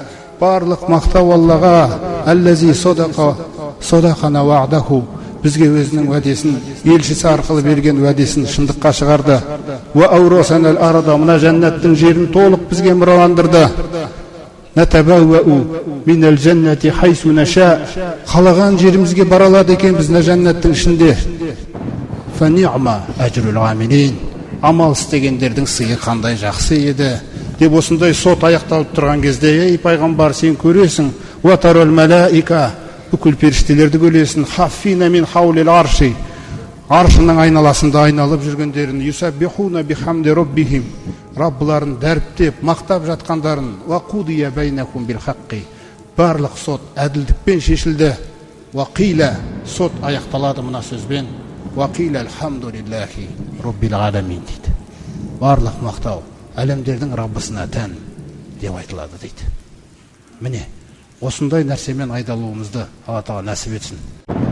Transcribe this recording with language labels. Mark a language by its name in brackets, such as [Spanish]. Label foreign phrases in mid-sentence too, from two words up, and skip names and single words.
[Kazakh] Барлық мақтау Аллаға, [Arabic] «الذي صدقنا وعده», [Kazakh] бізге өзінің уәдесін, елшісі арқылы берген уәдесін шындыққа шығарды. [Arabic] «وأورثنا الأرض», [Kazakh] мына жәннаттың жерін толық бізге мұраландырды. [Arabic] «نتبوأ من الجنة حيث نشاء», [Kazakh] қалаған жерімізге бара алады екен біз мына жәннаттың ішінде. [Arabic] «فنعم أجر العاملين», [Kazakh] амал істегендердің сыйы қандай жақсы еді деп осындай сот аяқталып тұрған кезде: «Ей пайғамбар, сен көресің, [Arabic] وترى الملائكة», [Kazakh] бүкіл періштелерді көресің, [Arabic] «حافين من حول العرش», [Kazakh] аршының айналасында айналып жүргендерін, [Arabic] يسبحون بحمد ربهم, [Kazakh] Раббыларын дәріптеп, мақтап жатқандарын, [Arabic] وقضي بينهم بالحق, [Kazakh] барлық сот әділдікпен шешілді, [Arabic] وقيل, [Kazakh] сот аяқталады мына сөзбен, [Arabic] وقيل الحمد لله رب العالمين дейді. [Kazakh] Барлық мақтау әлемдердің Раббысына тән деп айтылады дейді. Міне, осындай нәрсемен айдалуымызды Алла Тағала нәсіп етсін.